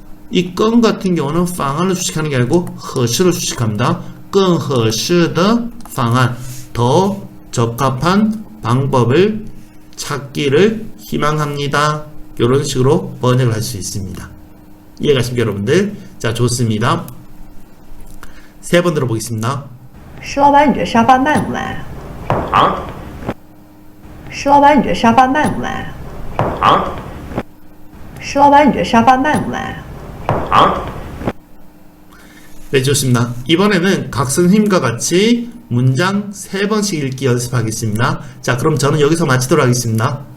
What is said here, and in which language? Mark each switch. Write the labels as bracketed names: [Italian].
[Korean] 이 건 같은 경우는 방안을 수식하는 게 아니고 合适를 수식합니다. [Chinese] 更合适的方案. [Korean] 더 적합한 방법을 찾기를 희망합니다. 이런 식으로 번역을 할 수 있습니다. 이해가십니까, 여러분들? 자, 좋습니다. 3번 들어보겠습니다. [Chinese] 石老板，你这沙发卖不卖？啊石老板，你这沙发卖不卖？啊石老板，你这沙发卖不卖？啊！ [Korean] 네, 좋습니다. 이번에는 각 선생님과 같이 문장 3번씩 읽기 연습하겠습니다. 자, 그럼 저는 여기서 마치도록 하겠습니다.